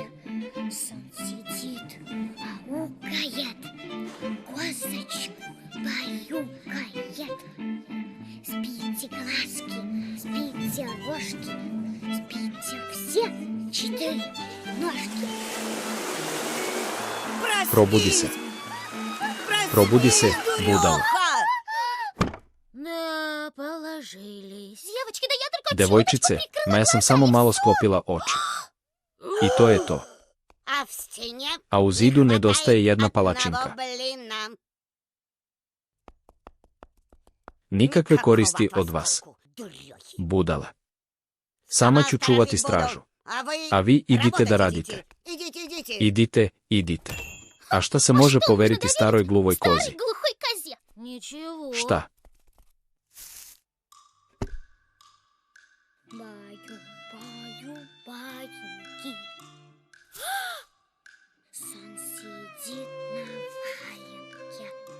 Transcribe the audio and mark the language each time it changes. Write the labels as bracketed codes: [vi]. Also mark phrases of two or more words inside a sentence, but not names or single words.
[ru] Сон сидит, аукает. Козочку баюкает. Спите, глазки, спите, рожки. Спите все 4 ножки. [sr] Probudi se. Probudi se, budalo. [ru] Да, положились. Девочки, да я только [sr] Devojčice, ma ja sam samo malo sklopila oči. I to je to. [ru] А в стене [sr] A u zidu nedostaje jedna palačinka. [ru] одного блина. [sr] Nikakve [ru] Никакого [sr] koristi od vas. [ru] восторгу, дурехи. [sr] Budale. Sama ću čuvati stražu. A vi idite da radite. [ru] Идите. [sr] Idite. A šta se može poveriti staroj gluvoj kozi? [ru] Старой глухой козе. Ничего. [sr] Šta? [ru] Баю, баиньки. Сон сидит на валенке.